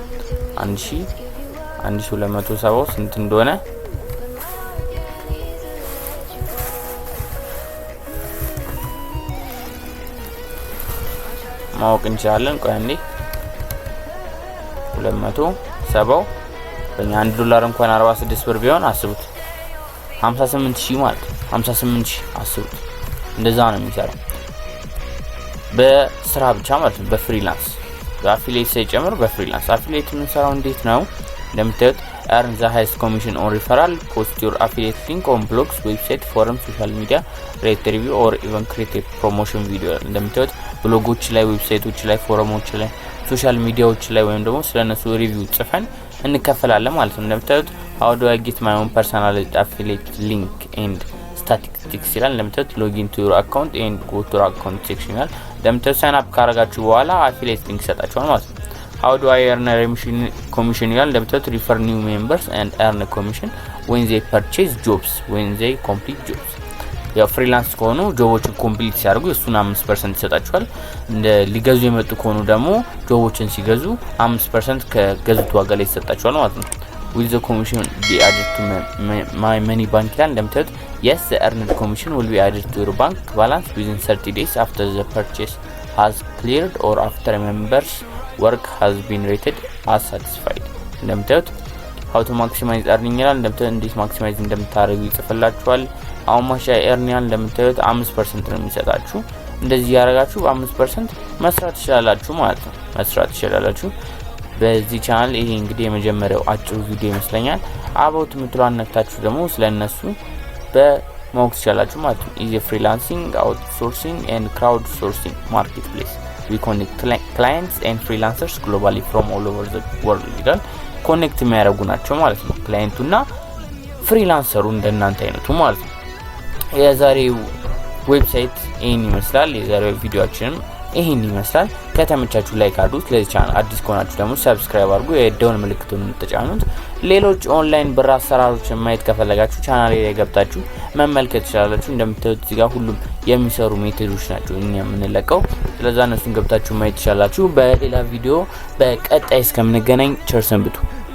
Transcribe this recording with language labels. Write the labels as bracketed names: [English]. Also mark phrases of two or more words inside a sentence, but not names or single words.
[Amharic] 1270 ስንት እንደሆነ ማወቅ እንችላለን። ቆይ አንዴ 270 በእኛ $1 እንኳን 46 ብር ቢሆን አስቡት 58000 ማለት ነው። 58000 አስቡት። እንደዛ ነው የሚሰራው በስራ ብቻ ማለት ነው። በፍሪላንስ በአፊሊየት ሳይጨምር በፍሪላንስ አፊሊየት የምንሰራው እንዴት ነው? [English] እንደምታዩት earn the highest commission on referral, post your affiliate link on blogs, website, forum, social media, rate review or even create a promotion video። [Amharic] እንደምታዩት ብሎጎች ላይ፣ ዌብሳይቶች ላይ፣ ፎረሞች ላይ፣ ሶሻል ሚዲያዎች ላይ ወይም ደግሞ ስለነሱ ሪቪው ጽፈን እንከፈላለን ማለት ነው። [English] እንደምታዩት how do I get my own personalized affiliate link and statistics [Amharic] ይላል። እንደምታዩት [English] login to your account and go to your account section [Amharic] ይላል። እንደምታዩት ሳይን አፕ ካረጋችሁ በኋላ [English] affiliate link [Amharic] ሰጣችኋል ማለት ነው። [English] how do I earn a commission [Amharic] ይላል እንደምታዩት [English] refer new members and earn a commission when they purchase jobs when they complete jobs [Amharic] ያው ፍሪላንስ ከሆኑ ጆቦችን ኮምፕሊት ሲያደርጉ እሱን 5% ይሰጣቸዋል እንደ ሊገዙ የመጡ ከሆኑ ደግሞ ጆቦችን ሲገዙ 5% ከገዙት ዋጋ ላይ ይሰጣቸዋል ማለት ነው [English] with the commission be added to my money bank [Amharic] ይላል እንደምታዩት [English] yes the earned commission will be added to your bank balance within 30 days after the purchase has cleared or after a member's work has been rated as satisfied እንደምታዩት how to maximize earning ይላል [Amharic] እንደምታዩት እንዴት ማክሲማይዝ እንደምታደርጉ ይጽፍላችኋል አሁን ማሻ ኤርኒያን እንደምታዩት 5% ነው የሚሰጣችሁ እንደዚህ ያረጋችሁ 5% መስራት ይችላልላችሁ ማለት ነው መስራት ይችላልላችሁ በዚህ ቻናል ይሄ እንግዲህ የመጀመሪያው አጭሩ ቪዲዮ ይመስለኛል አባውት ምትሏን ነክታችሁ ደግሞ ስለነሱ በማወቅ ይችላልላችሁ ማለት ነው [English] easy freelancing outsourcing and crowd sourcing marketplace we connect clients and freelancers globally from all over the world [Amharic] ይላል ኮኔክት የሚያደርጉ ናቸው ማለት ነው ክላይንቱና ፍሪላንሰሩ እንደናንተ አይነቱ ማለት ነው የዛሬው ዌብሳይት ይሄን ይመስላል የዛሬው ቪዲዮአችንም ይሄን ይመስላል ከተመቻችሁ ላይክ አድርጉት ለዚህ ቻናል አዲስ ከሆናችሁ ደግሞ ሰብስክራይብ አድርጉ የደወል ምልክቱን ተጫኑት ሌሎች ኦንላይን ብር አሰራሮችን ማየት ከፈለጋችሁ ቻናሌ ላይ ገብታችሁ መመልከት ትችላላችሁ እንደምታዩት እዚህ ጋር ሁሉም የሚሰሩ ሜቶዶች ናቸው እኛ የምንለቀው ስለዚህ እነሱን ገብታችሁ ማየት ትችላላችሁ በሌላ ቪዲዮ በቀጣይ እስከምንገናኝ ቸር ሰንብቱ